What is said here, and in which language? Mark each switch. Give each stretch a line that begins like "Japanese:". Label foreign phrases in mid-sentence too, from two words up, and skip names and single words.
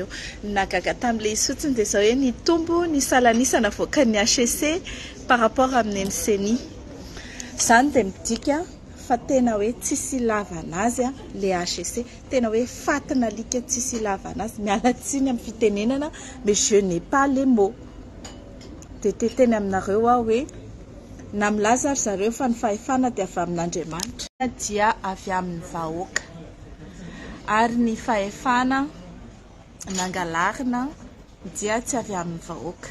Malagasy: Nagaga tamin'ilay izy fotsiny dia izao hoe nitombo ny salanisa navoaka ny HEC
French: par rapport
Malagasy: amin'ny NCNI. Izany dia midika fa tena hoe tsisy ilavana azy le HEC. Tena hoe fatina alika tsisy ilavana azy. Miala tsiny amin'ny fitenenana
French: mais je n'ai pas les mots.
Malagasy: Dia teteny aminareo aho hoe na milaza ary zareo fa ny fahefana dia avy amin'Andriamanitra dia avy amin'ny vahoaka. Ary ny fahefana nangalarina dia tsy avy amin'ny vahoaka.